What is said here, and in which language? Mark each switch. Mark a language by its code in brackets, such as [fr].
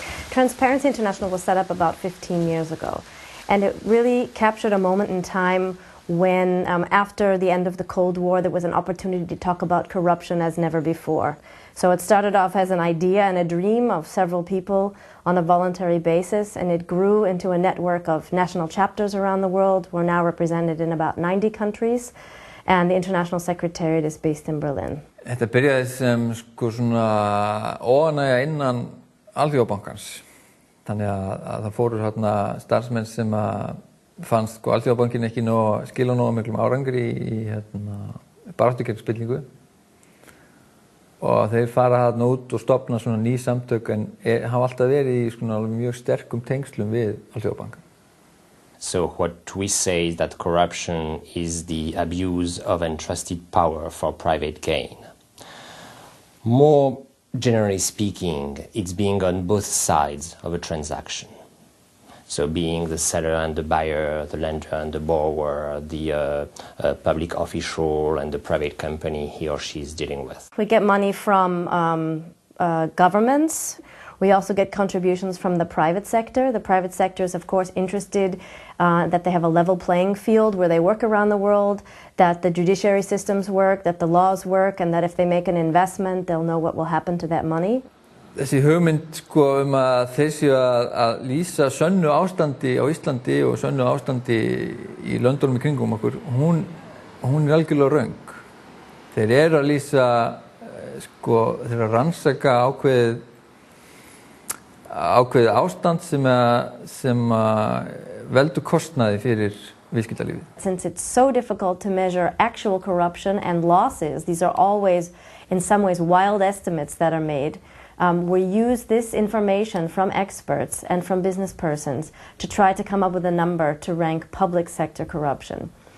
[en] Transparency International was set up about 15 years ago, and it really captured a moment in time when, after the end of the Cold War, there was an opportunity to talk about corruption as never before. So it started off as an idea and a dream of several people on a voluntary basis, and it grew into a network of national chapters around the world. We're now represented in about 90 countries, and the International Secretariat is based in Berlin. [is] Þetta byrjaði sem svona óánægja innan Alþjóðabankans. Þannig að það fóru hérna starfsmenn sem fannst Alþjóðabankin ekki skila nógu miklum árangri í baráttu gegn spillingu. Og þeir fara hérna út og stofna svona ný samtök en hafa alltaf verið í svona mjög sterkum tengslum við Alþjóðabankan. [en] So what we say is that corruption is the abuse of entrusted power for private gain. More generally speaking, it's being on both sides of a transaction. So being the seller and the buyer, the lender and the borrower, the public official and the private company he or she is dealing with. We get money from governments. We also get contributions from the private sector. The private sector is, of course, interested that they have a level playing field where they work around the world, that the judiciary systems work, that the laws work, and that if they make an investment, they'll know what will happen to that money. [is] Þessi hugmynd að þeir séu að lýsa sönnu ástandi á Íslandi og sönnu ástandi í löndunum í kringum okkur, hún er algjörlega röng. Þeir eru að lýsa, þeir eru að rannsaka ákveðið ástand sem veldur kostnaði fyrir viðskiptalífið. [en] Since it's so difficult to measure actual corruption and losses, these are always, in some ways, wild estimates that are made. We use this information from experts and from business persons to try to come up with a number to rank public sector corruption.